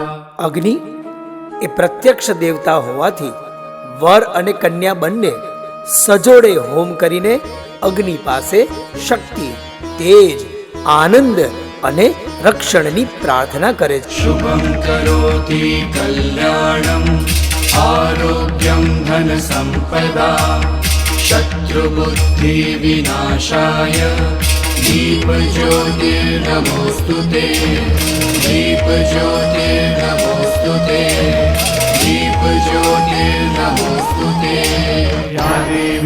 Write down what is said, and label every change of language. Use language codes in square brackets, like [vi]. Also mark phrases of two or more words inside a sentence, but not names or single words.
[gu] અગ્નિ એ પ્રત્યક્ષ દેવતા હોવાથી વર અને કન્યા બંને સજોડે હોમ કરીને અગ્નિ પાસે શક્તિ, તેજ, આનંદ અને રક્ષણની પ્રાર્થના કરે છે. [sa] शुभं करोति कल्याणं आरोग्यं धन संपदा शत्रुबुद्धि विनाशाय दीपज्योतिर्नमोस्तुते दीपज्योतिर्नमोस्तुते दीपज्योतिर्नमोस्तुते या देवी